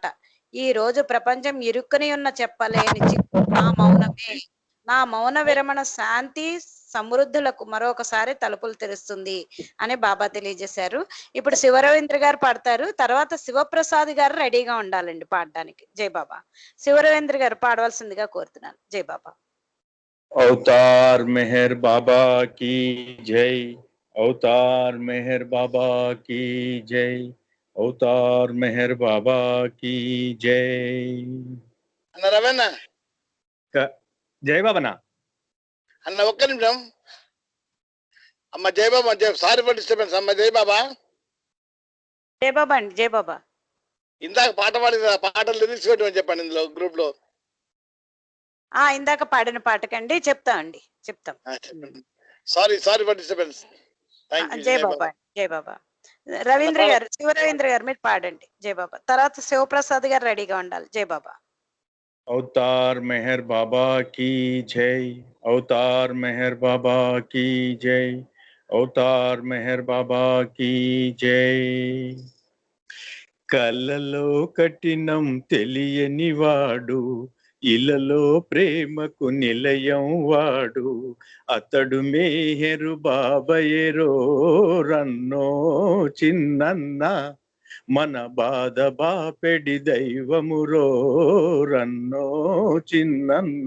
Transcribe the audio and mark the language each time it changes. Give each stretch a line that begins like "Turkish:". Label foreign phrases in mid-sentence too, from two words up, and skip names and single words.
Telugu: ఈ రోజు ప్రపంచం ఇరుక్కుని ఉన్న చెప్పలేని నా మౌనమే. నా మౌన విరమణ శాంతి సమృద్ధులకు మరొకసారి తలుపులు తెరుస్తుంది అని బాబా తెలియజేశారు. ఇప్పుడు శివరవీంద్ర గారు పాడతారు, తర్వాత శివప్రసాద్ గారు రెడీగా ఉండాలండి పాడడానికి. జై బాబా. శివరవీంద్ర గారు పాడవలసిందిగా కోరుతున్నాను. జై బాబా. అవతార్ మెహర్ బాబా की జై, అవతార్ మెహర్ బాబా की జై, అవతార్ మెహర్ బాబా की జై. అన్న రవణ, జై బాబనా అన్న ఒక్క నిమిషం అమ్మ. జై బాబా.
English: sorry for disturbance
Telugu: అమ్మ. జై బాబా. జై బాబా అండి. జై బాబా. ఇందాక పాట పాడిన పాటలు లిరిక్స్ పెట్టమని చెప్పండి ఇందులో గ్రూప్ లో. ఇందాక పాడిన పాటకండి చెప్తాం.
English: sorry for disturbance.
Telugu: జై బాబా. జై బాబా. రవీంద్ర గారు, శివరవీంద్ర గారు మీరు పాడండి. జై బాబా. తర్వాత శివప్రసాద్ గారు రెడీగా ఉండాలి. జై బాబా. అవతార్ మెహర్ బాబా की జై, అవతార్ మెహర్ బాబా की జై, అవతార్ మెహర్ బాబా की జై. కలలో కఠినం తెలియని వాడు, ఇలలో ప్రేమకు నిలయం వాడు, అతడు మెహరు బాబయేరో రన్నో చిన్నన్న, మన బాధ బాపెడి దైవమురో రన్నో చిన్నన్న.